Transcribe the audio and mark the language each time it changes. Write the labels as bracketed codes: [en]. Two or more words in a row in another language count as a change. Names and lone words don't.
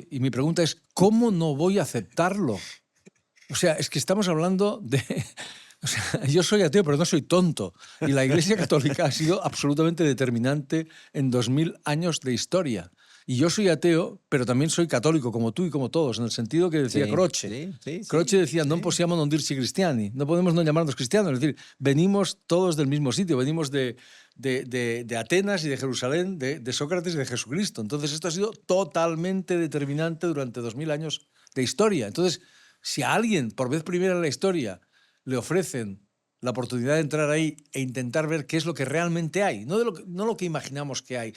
[es] Y mi pregunta es, ¿cómo no voy a aceptarlo? O sea, es que estamos hablando de... O sea, yo soy ateo, pero no soy tonto. Y la Iglesia Católica ha sido absolutamente determinante en 2000 años de historia. Y yo soy ateo, pero también soy católico, como tú y como todos, en el sentido que decía Sí, Croce. sí, sí, Croce sí, decía, [it] non [es] sí. [it] possiamo non dirci cristiani, [es] no podemos no llamarnos cristianos. Es decir, venimos todos del mismo sitio, venimos de Atenas y de Jerusalén, de Sócrates y de Jesucristo. Entonces esto ha sido totalmente determinante durante 2000 años de historia. Entonces, si a alguien, por vez primera en la historia, le ofrecen la oportunidad de entrar ahí e intentar ver qué es lo que realmente hay, no lo que imaginamos que hay,